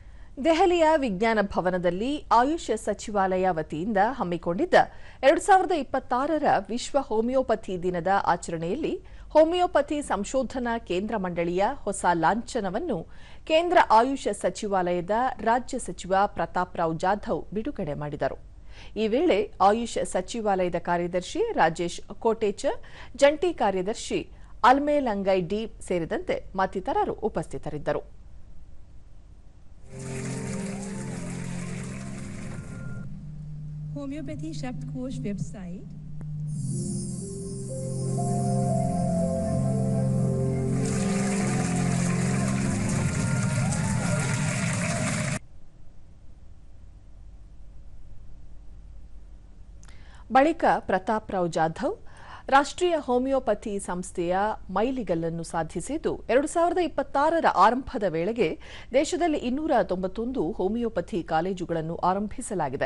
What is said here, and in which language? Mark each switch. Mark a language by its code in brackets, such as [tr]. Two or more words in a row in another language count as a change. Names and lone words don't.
[kn] ದೆಹಲಿಯ ವಿಜ್ಞಾನ ಭವನದಲ್ಲಿ ಆಯುಷ್ ಸಚಿವಾಲಯ ವತಿಯಿಂದ ಹಮ್ಮಿಕೊಂಡಿದ್ದ 2026ರ ವಿಶ್ವ ಹೋಮಿಯೋಪತಿ ದಿನದ ಆಚರಣೆಯಲ್ಲಿ ಹೋಮಿಯೋಪತಿ ಸಂಶೋಧನಾ ಕೇಂದ್ರ ಮಂಡಳಿಯ ಹೊಸ ಲಾಂಛನವನ್ನು ಕೇಂದ್ರ ಆಯುಷ್ ಸಚಿವಾಲಯದ ರಾಜ್ಯ ಸಚಿವ ಪ್ರತಾಪ್ ರಾವ್ ಜಾಧವ್ ಬಿಡುಗಡೆ ಮಾಡಿದರು. ಈ ವೇಳೆ ಆಯುಷ್ ಸಚಿವಾಲಯದ ಕಾರ್ಯದರ್ಶಿ ರಾಜೇಶ್ ಕೋಟೇಚ, ಜಂಟಿ ಕಾರ್ಯದರ್ಶಿ ಅಲ್ಮೇಲಂಗೈ ಡಿ ಸೇರಿದಂತೆ ಮತ್ತಿತರರು ಉಪಸ್ಥಿತರಿದ್ದರು. [hi] होम्योपैथी शब्दकोश वेबसाइट [kn] ಬಳಿಕ ಪ್ರತಾಪ್ ರಾವ್ ಜಾಧವ್ ರಾಷ್ಟ್ರೀಯ ಹೋಮಿಯೋಪತಿ ಸಂಸ್ಥೆಯ ಮೈಲಿಗಲ್ಲನ್ನು ಸಾಧಿಸಿದ್ದು 2026ರ ಆರಂಭದ ವೇಳೆಗೆ ದೇಶದಲ್ಲಿ 291 ಹೋಮಿಯೋಪತಿ ಕಾಲೇಜುಗಳನ್ನು ಆರಂಭಿಸಲಾಗಿದೆ.